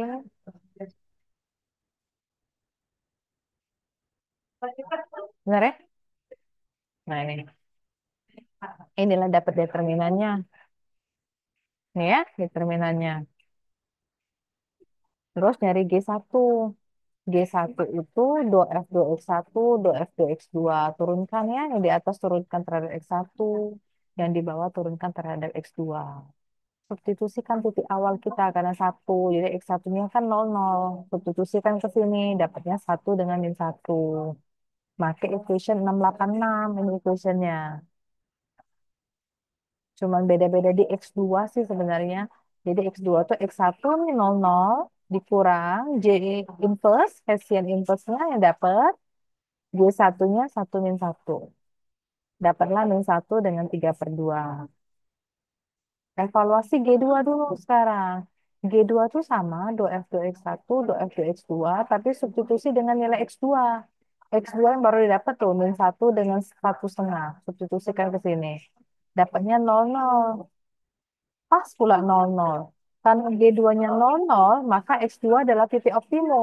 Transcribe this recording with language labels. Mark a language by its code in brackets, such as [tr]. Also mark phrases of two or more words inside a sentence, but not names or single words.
[id] Benar ya? Nah ini, inilah dapat determinannya. Nih ya, determinannya. Terus nyari G1. G1 itu do F do X1, do F do X2. Turunkan ya, yang di atas turunkan terhadap X1, yang di bawah turunkan terhadap X2. Substitusikan titik awal kita karena 1. Jadi X1-nya kan 00. Substitusikan ke sini, dapatnya 1 dengan min 1. Pakai equation 686, ini equationnya. Cuman beda-beda di X2 sih sebenarnya. Jadi X2 tuh X1 nih 00 dikurang J inverse, Hessian inverse-nya yang dapat G1-nya 1 min 1. Dapatlah min 1 dengan 3/2. Evaluasi G2 dulu sekarang. G2 tuh sama do F do X1, do F do X2, tapi substitusi dengan nilai X2. X2 yang baru didapat tuh min 1 dengan 1,5. Substitusikan ke sini. Dapatnya 00. Pas pula 00. Karena G2-nya 00, maka X2 adalah titik optimum.